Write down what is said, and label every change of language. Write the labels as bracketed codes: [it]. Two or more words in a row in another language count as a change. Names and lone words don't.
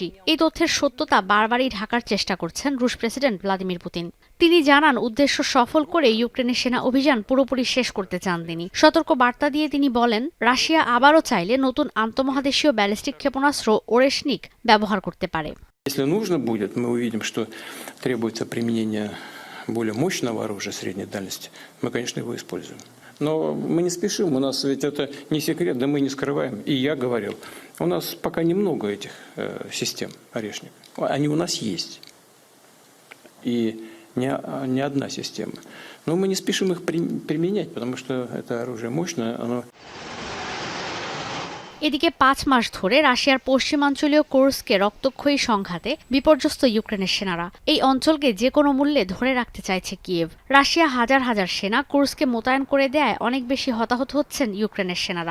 [bn] এই তথ্যের সত্যতা বারবারই ঢাকার চেষ্টা করছেন রুশ প্রেসিডেন্ট ভ্লাদিমির পুতিন। তিনি জানান, উদ্দেশ্য সফল করে ইউক্রেনের সেনা অভিযান পুরোপুরি শেষ করতে চান তিনি। সতর্ক বার্তা দিয়ে তিনি বলেন, রাশিয়া আবারও চাইলে নতুন আন্তঃমহাদেশীয় ব্যালিস্টিক ক্ষেপণাস্ত্র ওরেশনিক ব্যবহার করতে পারে। [ru] Если нужно будет, мы увидим, что требуется применение более мощного оружия средней дальности, мы, конечно, его используем. Но мы не спешим, у нас ведь это не секрет, да мы не скрываем. И я говорил, у нас пока немного этих систем орешник. Они у нас есть. И не одна система. Но мы не спешим их применять, потому что это оружие мощное, оно... [bn] এদিকে 5 মাস ধরে রাশিয়ার পশ্চিমাঞ্চলীয় কুর্স্কে রক্তক্ষয়ী সংঘাতে বিপর্যস্ত ইউক্রেনের সেনারা। এই অঞ্চলকে যে কোনো মূল্যে ধরে রাখতে চাইছে কিয়েভ। রাশিয়া হাজার হাজার সেনা কুর্স্কে মোতায়েন করে দেয় অনেক বেশি হতাহত হচ্ছেন ইউক্রেনের সেনারা।